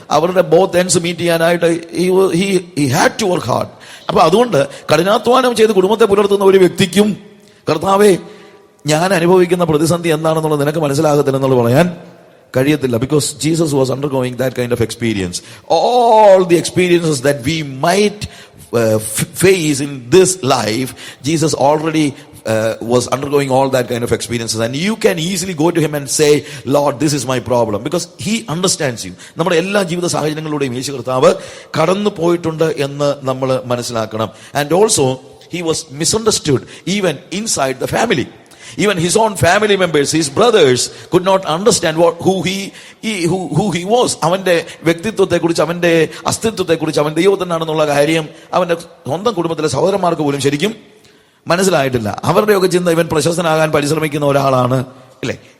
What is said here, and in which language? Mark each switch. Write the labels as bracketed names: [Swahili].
[Malayalam] അവരുടെ [English] both ends meet [Malayalam] ചെയ്യാനായിട്ട് [English] He had to work hard. [Malayalam] അപ്പൊ അതുകൊണ്ട് കഠിനാധ്വാനം ചെയ്ത് കുടുംബത്തെ പുലർത്തുന്ന ഒരു വ്യക്തിക്കും കർത്താവേ ഞാൻ അനുഭവിക്കുന്ന പ്രതിസന്ധി എന്താണെന്നുള്ളത് നിനക്ക് മനസ്സിലാകത്തില്ലെന്നുള്ളത് പറയാൻ കഴിയത്തില്ല. [English] Because Jesus was undergoing that kind of experience. All the experiences that we might face in this life, Jesus already was undergoing all that kind of experiences, and you can easily go to him and say, Lord, this is my problem, because he understands you. [Malayalam] നമ്മുടെ എല്ലാ ജീവിത സാഹചര്യങ്ങളിലൂടെയും യേശു കർത്താവ് കടന്നു പോയിട്ടുണ്ട് എന്ന് നമ്മൾ മനസ്സിലാക്കണം. [English] And also he was misunderstood even inside the family. Even his own family members, his brothers could not understand who he was. [Malayalam] അവന്റെ വ്യക്തിത്വത്തെ കുറിച്ച്, അവന്റെ അസ്തിത്വത്തെ കുറിച്ച്, അവൻ ദൈവത്തിനാണെന്നുള്ള കാര്യം അവന്റെ സ്വന്തം കുടുംബത്തിലെ സഹോദരന്മാർക്ക് പോലും ശരിക്കും മനസ്സിലായിട്ടില്ല. അവരുടെയൊക്കെ ചിന്ത ഇവൻ പ്രശസ്തനാകാൻ പരിശ്രമിക്കുന്ന ഒരാളാണ്, അല്ലേ?